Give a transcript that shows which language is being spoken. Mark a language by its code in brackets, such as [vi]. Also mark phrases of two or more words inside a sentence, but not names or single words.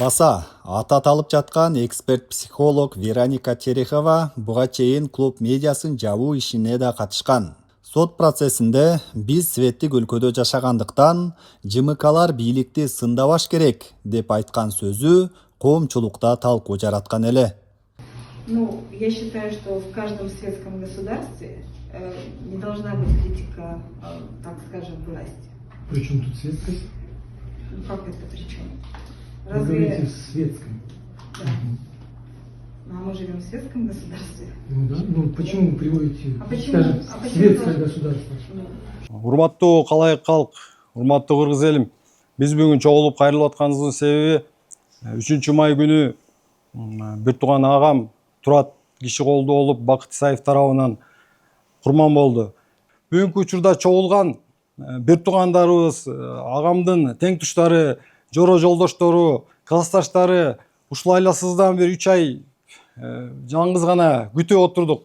[ky] Баса, аты аталып жаткан эксперт-психолог Вероника Терехова буга чейин клуб медиасын жабуу ишине да катышкан. Сот процессинде биз светтик өлкөдө жашагандыктан ЖМКлар бийликти сындабаш керек деп айткан сөзү коомчулукта талкуу жараткан эле. [ru] Я считаю, что в каждом светском государстве не должна быть критика, так скажем, власти. Причем тут светскость? Как это причем? Вы говорите в светском. Да. А мы живем в светском государстве. Ну да, почему вы приводите, скажем, светское государство? [ky] Урматтуу калайык калк, урматтуу кыргыз элим, биз бүгүн чогулуп кайрылып атканыбыздын себеби 3 май күнү бир тууган агам Турат киши колдуу болуп Бакыт Исаев тарабынан курман болду. Бүгүнкү учурда чогулган бир туугандарыбыз, агамдын тең туштары, жоро жолдоштору, классташтары ушул айласыздан бери 3 ай жалгыз гана күтүп отурдук.